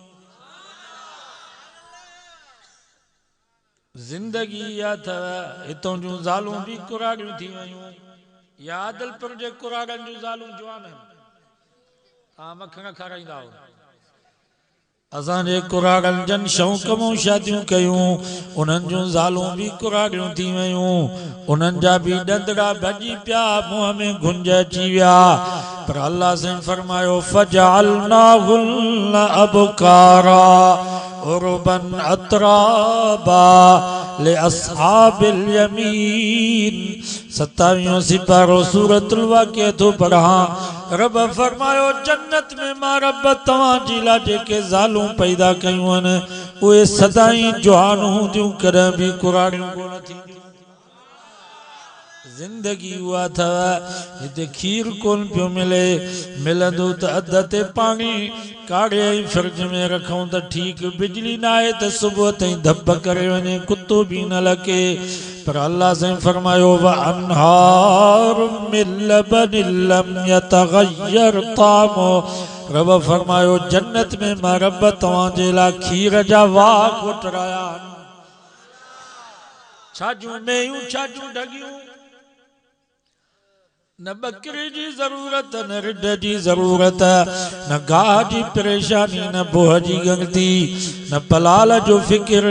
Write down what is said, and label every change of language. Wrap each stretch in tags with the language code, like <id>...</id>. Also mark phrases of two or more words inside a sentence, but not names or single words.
<sd>जिंदगी या था हितों जूं ज़ालूं भी कुराड़ियूं थी वयूं या आदलपुर जे कुराड़नि जूं ज़ालूं जवान आहिनि मखण खाराईंदा हो। असांजे कुराड़नि जन शौक़ मूं शादियूं कयूं उन्हनि जूं ज़ालूं भी कुराड़ियूं थी वयूं उन्हनि जा भी ॾंदड़ा भॼी पिया मुंहं में गुंज अची विया पर अल्लाह से फरमायो</sd> <ar>فجعلناهن أبكارا عربا أترابا لأصحاب اليمين.</ar> <sd>27 सिपारो सूरतुल वाक़िया तो पढ़ा रब फरमायो जन्नत में मां रब तवां जी ला जेके ज़ालूं पैदा कयूं आहिनि उहे सदाई जवान हूंदियूं कॾहिं भी कुराड़ियूं कोन थींदियूं। जिंदगी हुआ था हिते खीर कोन पियो मिले मिलंदो त अध ते पानी काढ़े फ्रिज में रखूं त ठीक बिजली ना आए त सुबह ताईं धप करे वने कुत्तो भी न लके पर अल्लाह से फरमायो</sd> <ar>وأنهار من لبن لم يتغير طعمه.</ar> <sd>रब फरमायो जन्नत में मां रब तवां जे ला खीर जा वाह कोटराया छाजूं मेयूं छाजूं ढगियूं न बकरी जी जरूरत न रिढ जी जरूरत न गाह जी परेशानी न बोह जी गंगती न पलाल जो फिक्र।</sd>